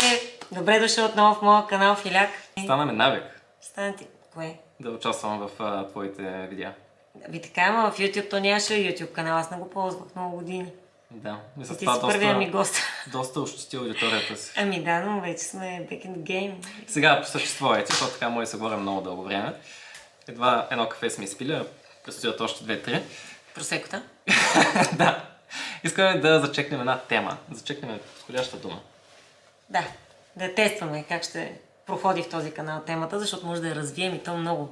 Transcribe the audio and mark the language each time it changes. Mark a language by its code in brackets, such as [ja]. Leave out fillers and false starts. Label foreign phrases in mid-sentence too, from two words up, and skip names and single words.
[bg] Добре дошъл отново в моя канал Филяк. Стана ми навик Стана ти... Кое? да участвам в твоите видеа. Ви така, ама в YouTube то нямаше YouTube канал, аз не го ползвах много години. Да, и с Ти това си първия ми гост. доста ощети аудиторията си. Ами да, но вече сме [en] back in the game. [bg] Сега по същество вече, защото така може да се говорим много дълго време. Едва едно кафе сме изпили, а предстоят още 2-3. Просекота? Да. Искаме да зачекнем една тема. Зачекнем подходяща дума. Да тестваме как ще проходи в този канал темата, защото може да я развием и то много.